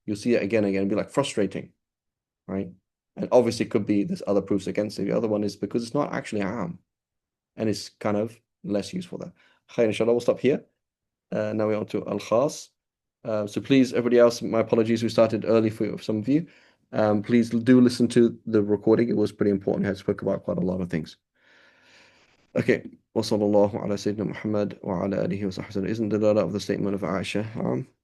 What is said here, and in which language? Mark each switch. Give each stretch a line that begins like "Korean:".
English: You'll see it again and again and be like frustrating, right? And obviously it could be there's other proofs against it. The other one is because it's not actually am, and it's kind of less useful there. Khair, inshallah, we'll stop here. Now we're on to al-Khas. So please, everybody else, my apologies, we started early for some of you. Please do listen to the recording. It was pretty important. I spoke about quite a lot of things. Okay.
Arabic: وصلى الله على سيدنا محمد وعلى آله وصحبه.
English: Isn't the data of the statement of Aisha?